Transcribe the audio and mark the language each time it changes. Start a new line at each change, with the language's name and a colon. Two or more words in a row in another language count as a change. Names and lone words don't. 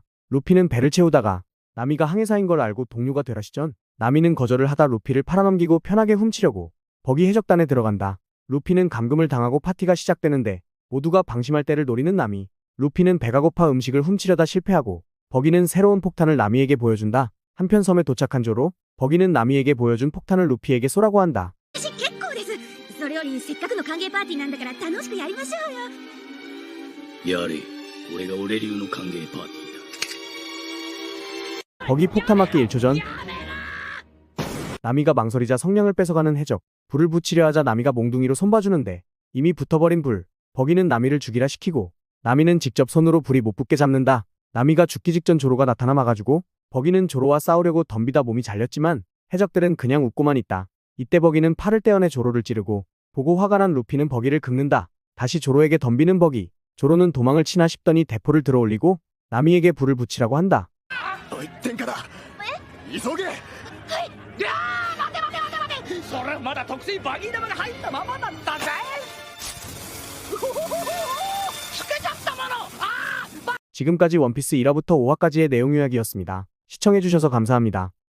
Korean: 루피는 배를 채우다가 나미가 항해사인 걸 알고 동료가 되라 시전 나미는 거절을 하다 루피를 팔아넘기고 편하게 훔치려고 버기 해적단에 들어간다. 루피는 감금을 당하고 파티가 시작되는데 모두가 방심할 때를 노리는 나미. 루피는 배가 고파 음식을 훔치려다 실패하고 버기는 새로운 폭탄을 나미에게 보여준다. 한편 섬에 도착한 조로. 버기는 나미에게 보여준 폭탄을 루피에게 쏘라고 한다.
Japanese: 私結構です。それよりせっかくの歓迎パーティーなんだから楽しくやりましょうよ。やれ。これが俺流の歓迎パーティー
Korean: 버기 폭탄 맞기 1초 전 나미가 망설이자 성냥을 뺏어가는 해적. 불을 붙이려 하자 나미가 몽둥이로 손봐주는데 이미 붙어버린 불. 버기는 나미를 죽이라 시키고 나미는 직접 손으로 불이 못 붙게 잡는다. 나미가 죽기 직전 조로가 나타나 막아주고 버기는 조로와 싸우려고 덤비다 몸이 잘렸지만 해적들은 그냥 웃고만 있다. 이때 버기는 팔을 떼어내 조로를 찌르고 보고 화가 난 루피는 버기를 긁는다. 다시 조로에게 덤비는 버기. 조로는 도망을 치나 싶더니 대포를 들어올리고 나미에게 불을 붙이라고 한다.
Japanese: おい天下だ急げそれまだ特製バギー玉が入ったままなんだぜ。つけちゃったもの。ああ。
Korean: 지금까지 원피스 1화부터 5화까지의 내용 요약이었습니다. 시청해주셔서 감사합니다.